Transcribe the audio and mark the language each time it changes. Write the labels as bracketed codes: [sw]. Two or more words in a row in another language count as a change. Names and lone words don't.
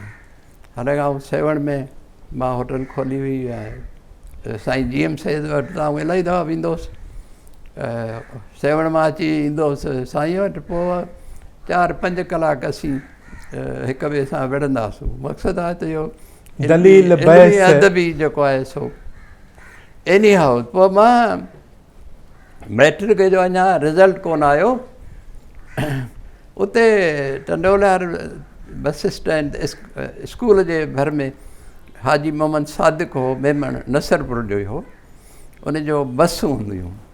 [sd] हालांकि आउं सेवण में मां होटल खोली हुई ऐं साईं GM सैयद वटि त आउं इलाही दफ़ा वेंदो हुउसि। सेवण मां अची ईंदो हुउसि साईं वटि, पोइ 4-5 कलाक असीं हिक ॿिए सां विढ़ंदा हुआसीं। मक़सदु आहे त इहो दलील अदबी जेको आहे सो। एनी हाउ, पोइ मां मैट्रिक जो अञा रिज़ल्ट कोन आयो। उते टंडोलियार [en] bus stand [sd] स्कूल जे भर में हाजी मोहम्मद सादिक हो, मेमण नसरपुर जो ई हो, उनजो बसूं हूंदियूं।